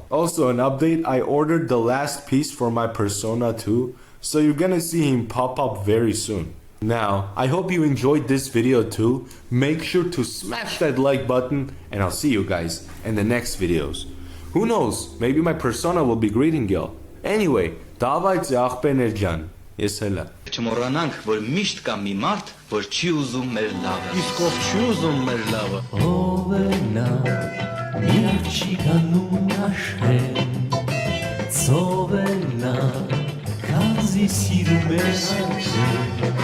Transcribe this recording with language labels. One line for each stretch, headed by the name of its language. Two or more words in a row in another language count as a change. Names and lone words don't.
English: Also, an update, I ordered the last piece for my Persona 2, so you're gonna see him pop up very soon. Now, I hope you enjoyed this video too. Make sure to smash that like button, and I'll see you guys in the next videos. Who knows, maybe my Persona will be greeting y'all.
Armenian: Anyway, davайте ախպեներջան, ես հելա։ Չմոռանանք, որ միշտ կա մի մարդ, որ չի ուզում մեր լավը։ Իսկ ով չի ուզում մեր լավը։ Ով է նա, մի աղջիկանում աշխեն, ծով է նա, քանզի սիրում է